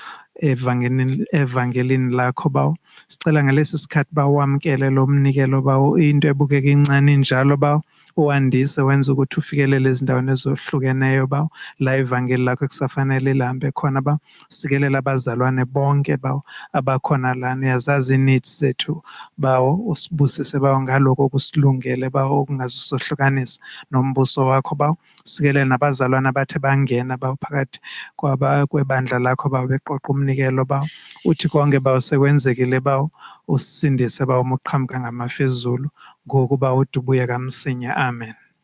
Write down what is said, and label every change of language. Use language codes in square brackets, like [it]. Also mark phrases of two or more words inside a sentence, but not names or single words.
[zu] evangelini lakho bawo sicela ngalesi sikhathi bawamkele lo mnikelo bawo into ebukeka incane njalo bawo uwandise wenza ukuthi ufikelele ezindaweni ezohlukeneyo bawo la ivangeli lakho kusafanele lihambe khona bawo sikelela abazalwane bonke bawo abakhona lana yazazi needs zethu bawo usibusise bawo ngaloko kusilungele bawo okungazisohlukanisa nombuso wakho bawo sikelela nabazalwane abathe bangena bawo phakathi kwebandla lakho bawo beqoqa umnikelo bawo uthi konke bawo sekwenzekile bawo usindise bawo umuqhamuka ngamafezulu ngokuba udubuye kamsinya. Amen.